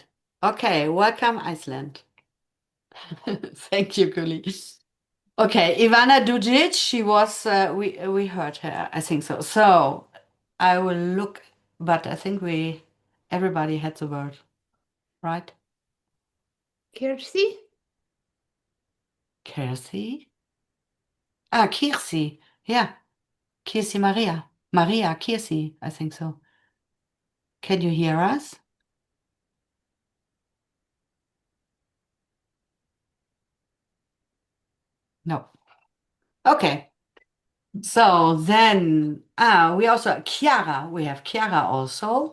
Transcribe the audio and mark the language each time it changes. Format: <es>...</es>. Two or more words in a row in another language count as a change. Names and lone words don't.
<en>Okay, welcome, Iceland. Thank you, Guli. Okay, Ivana Dujic, she was, we heard her, I think so. So I will look, but I think everybody had the word, right? Kirsi? Kirsi? Ah, Kirsi. Yeah, Kirsi Maria. Maria, Kirsi, I think so. Can you hear us? No. Okay. So then, we also, Chiara, we have Chiara also.</en>